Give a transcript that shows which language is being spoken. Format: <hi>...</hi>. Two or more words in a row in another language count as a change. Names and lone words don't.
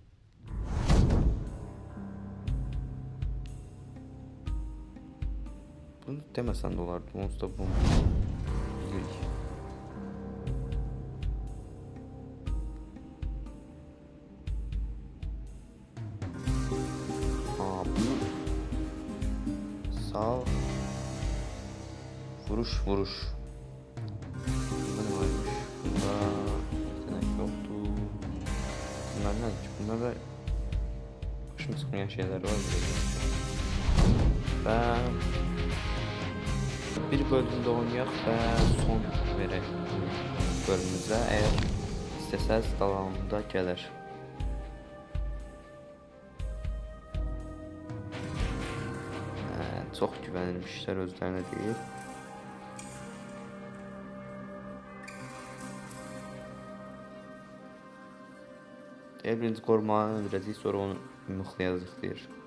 <az>Bunu deməsən də olardı, onsuz da bunu bilirik. Bunu sağ vuruş.</az> <tr>Bunda ne varmış? Bunda yetenek yoktu. Bunlar ne? Bunlarda başım sıkmayan şeyler var. Ben bir bölümde</tr> <az>oynayaq və son verək bölümümüzə. Əgər istəsəz davamında gələr. Çox güvənilmişlər özlərinə deyil. Birinci qorumanı öldürəcək, sonra onu mıxlayacaq deyir.</az>